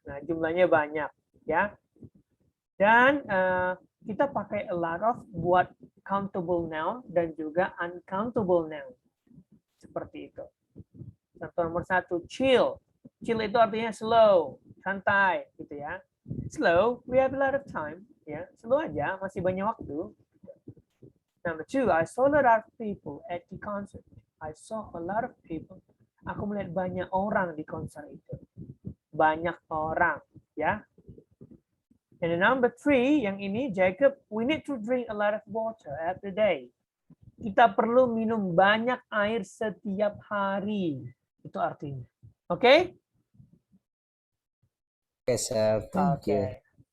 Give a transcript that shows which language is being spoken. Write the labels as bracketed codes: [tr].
[id] Nah, jumlahnya banyak. Ya. Dan kita pakai a lot of buat countable noun dan juga uncountable noun. Seperti itu. Contoh nomor 1, chill. Chill itu artinya slow, santai, gitu ya. [en] Slow, we have a lot of time. [id] Ya, slow aja, masih banyak waktu. [en] Number 2, I saw a lot of people at the concert. I saw a lot of people. [id] Aku melihat banyak orang di konser itu. Banyak orang, ya. [en] And the number 3, [id] yang ini, [en] Jacob, we need to drink a lot of water every day. [id] Kita perlu minum banyak air setiap hari. Itu artinya. Oke? Okay? [en] Oke, sir. Thank you.